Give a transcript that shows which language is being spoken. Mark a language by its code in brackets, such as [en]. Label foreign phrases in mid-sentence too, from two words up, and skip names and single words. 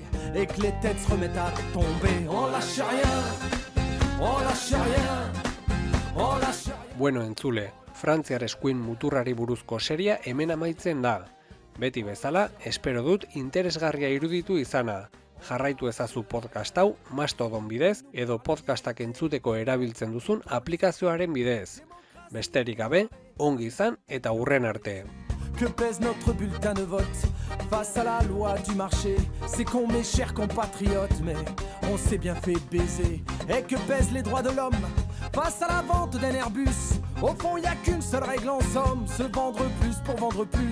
[eu] Bueno, entzule, Frantziar eskuin muturrari buruzko seria hemen amaitzen da. Beti bezala, espero dut interesgarria iruditu izana. Jarraitu ezazu podcast hau Mastodon bidez edo podcastak entzuteko erabiltzen duzun aplikazioaren bidez. Besterik gabe, ongi izan eta hurren arte. [fr] Que pèse notre bulletin de vote face à la loi du marché? C'est con mes chers compatriotes, mais on s'est bien fait baiser. Et que pèsent les droits de l'homme face à la vente d'un Airbus? Au fond, y a qu'une seule règle en somme, se vendre plus pour vendre plus.